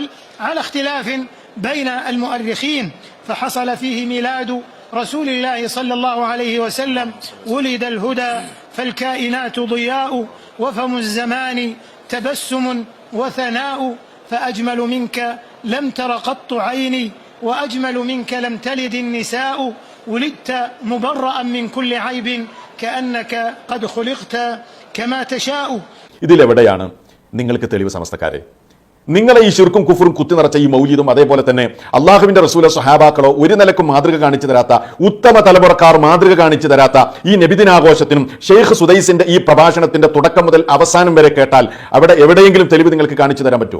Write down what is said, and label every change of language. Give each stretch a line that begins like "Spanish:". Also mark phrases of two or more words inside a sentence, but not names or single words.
Arabic: على اختلاف بين المؤرخين، فحصل فيه ميلاد رسول الله صلى الله عليه وسلم، ولد الهدى فالكائنات ضياء، وفم الزمان تبسم وثناء، فأجمل منك لم تر قط عيني، وأجمل منك لم تلد النساء، ولدت مبرأ من كل عيب كأنك قد خلقت كما تشاء.
Malayalam: ഇതിലെവിടെയാണ് നിങ്ങൾക്ക് തെളിവ് സമസ്തക്കാരെ? നിങ്ങളെ ഈ ശിർക്കും കുഫറും കുത്തി നിറച്ച ഈ മൗലിദും അതേപോലെ തന്നെ അള്ളാഹുവിന്റെ റസൂലോ സ്വഹാബാക്കളോ ഒരു നിലക്കും മാതൃക കാണിച്ചു തരാത്ത, ഉത്തമ തലമുറക്കാർ മാതൃക കാണിച്ചു തരാത്ത ഈ നബിദിനാഘോഷത്തിനും ഷെയ്ഖ് സുദൈസിന്റെ ഈ പ്രഭാഷണത്തിന്റെ തുടക്കം മുതൽ അവസാനം വരെ കേട്ടാൽ അവിടെ എവിടെയെങ്കിലും തെളിവ് നിങ്ങൾക്ക് കാണിച്ചു തരാൻ പറ്റുമോ?